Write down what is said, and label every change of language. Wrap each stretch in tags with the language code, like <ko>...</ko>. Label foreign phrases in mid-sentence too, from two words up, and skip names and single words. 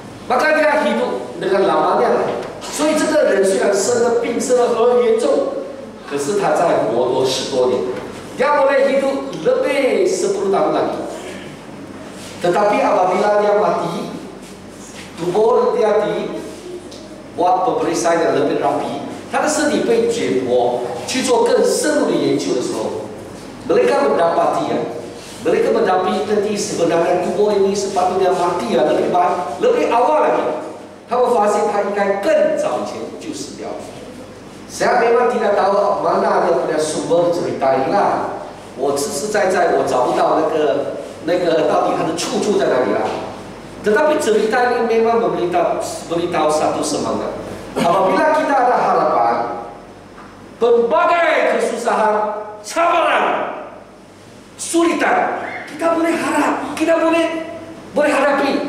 <ms>maka dia hidup dengan lamanya。</ms> <zh>所以这个人虽然生了病，生了很严重，可是他在活多10多年。</zh> <ms>Dia boleh hidup lebih 10 tahun lagi. Tetapi apabila dia mati, tubuh dia dibuat pemeriksaan yang lebih rapi，</ms> <zh>他的身体被解剖去做更深入的研究的时候，</zh> <ms>mereka mendapati mereka mendapati sebenarnya tubuh ini sepatutnya mati lebih awal lagi。</ms> <zh>他们发现他应该更早以前就死掉了。</zh> <ms>Saya memang tidak tahu mana dia punya sumber cerita ini lah。</ms> <zh>我实实在在我找不到那个到底它的出处在哪里啦。</zh> <ms>Tetapi cerita ini memang memberitahu satu semangat. Apabila kita ada harapan, berbagai kesusahan, cabaran, kesulitan, kita boleh harap, kita boleh hadapi。</ms>